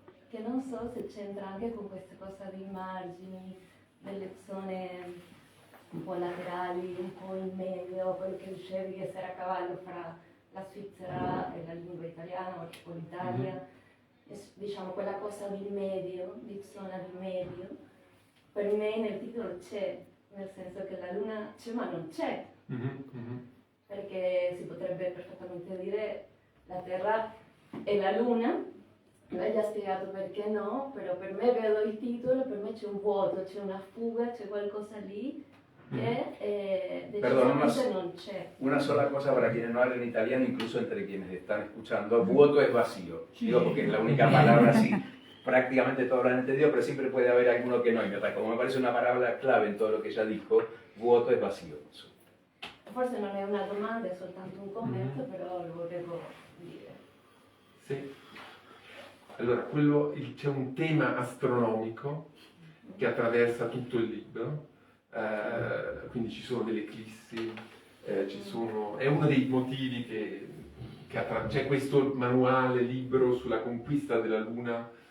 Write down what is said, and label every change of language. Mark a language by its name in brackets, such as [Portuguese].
[Italian] che non so se c'entra anche con questa cosa dei margini, delle zone un po' laterali, un po' in medio, quello che dicevi di essere a cavallo fra la Svizzera e la lingua italiana o l'Italia, diciamo quella cosa di medio, di zona di medio, per me nel titolo c'è, nel senso che la luna c'è ma non c'è, perché si potrebbe perfettamente dire la Terra e la luna. Lei già ha spiegato perché no, però per me vedo il titolo, per me c'è un vuoto, c'è una fuga, c'è qualcosa lì que decisamente non c'è. [Spanish] Una sola cosa para quienes no hablan italiano, incluso entre quienes están escuchando, vuoto es vacío. Digo porque es la única palabra así, prácticamente todos lo han entendido, pero siempre puede haber alguno que no. Y como me parece una palabra clave en todo lo que ella dijo, vuoto es vacío. [Italian] Forse non è una domanda, è soltanto un commento, però lo volevo dire. Sì. Allora, c'è un tema astronomico che attraversa tutto il libro, quindi ci sono delle eclissi, è uno dei motivi che c'è questo manuale, libro sulla conquista della Luna,